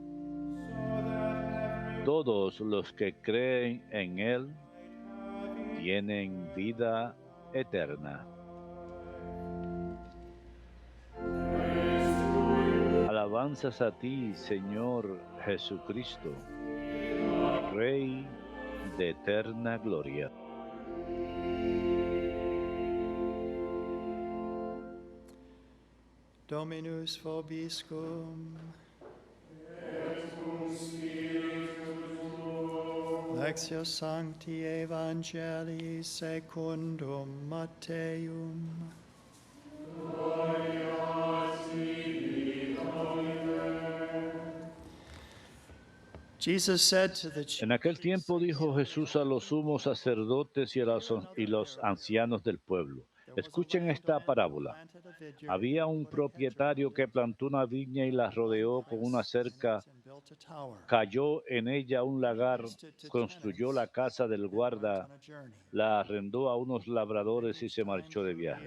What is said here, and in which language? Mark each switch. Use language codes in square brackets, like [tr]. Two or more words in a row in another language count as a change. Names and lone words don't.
[es] Todos los que creen en Él tienen vida eterna. Alabanzas a ti, Señor Jesucristo, Rey de eterna gloria. [la] Dominus vobiscum. Lectio Sancti Evangelii secundum Matteum. [en] Jesus said to the chief [es] En aquel tiempo dijo Jesús a los sumos sacerdotes y a los ancianos del pueblo: escuchen esta parábola. Había un propietario que plantó una viña y la rodeó con una cerca, cayó en ella un lagar, construyó la casa del guarda, la arrendó a unos labradores y se marchó de viaje.